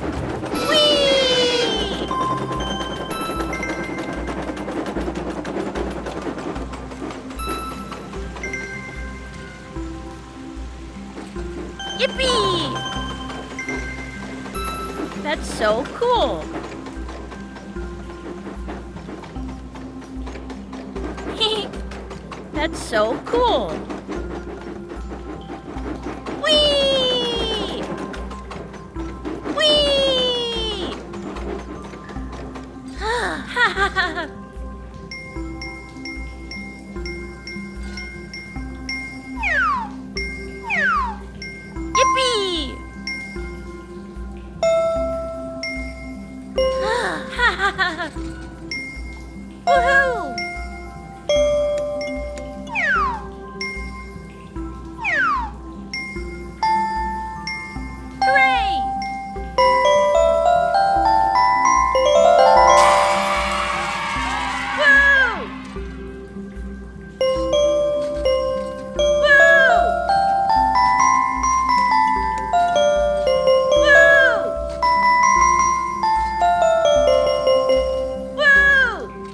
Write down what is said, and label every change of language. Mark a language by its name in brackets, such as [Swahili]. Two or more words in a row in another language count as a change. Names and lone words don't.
[English] Whee! Yippee! That's so cool! That's so cool! Whee! Whee! Ha ha ha! Yippee! Ha ha ha! Woohoo! Hooray! Woo! Woo! Woo! Woo!